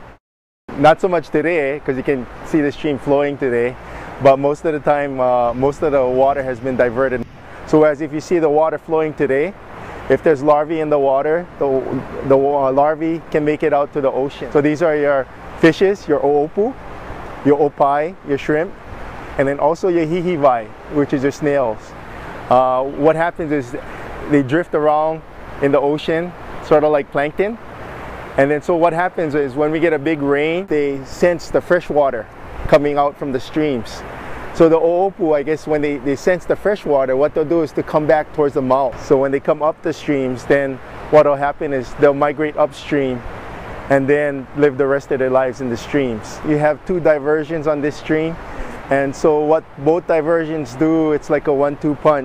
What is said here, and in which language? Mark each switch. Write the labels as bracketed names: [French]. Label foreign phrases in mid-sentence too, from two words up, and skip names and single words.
[English] Not so much today, because you can see the stream flowing today, but most of the time, most of the water has been diverted. So as if you see the water flowing today, if there's larvae in the water, the larvae can make it out to the ocean. So these are your fishes, your ʻōʻōpu, your ʻōpai, your shrimp, and then also your hihiwai, which is your snails. What happens is they drift around in the ocean, sort of like plankton. And then so what happens is when we get a big rain, they sense the fresh water coming out from the streams. So the ʻōʻōpu, I guess, when they sense the fresh water, what they'll do is to come back towards the mouth. So when they come up the streams, then what will happen is they'll migrate upstream and then live the rest of their lives in the streams. You have 2 diversions on this stream. And so what both diversions do, it's like a 1-2 punch.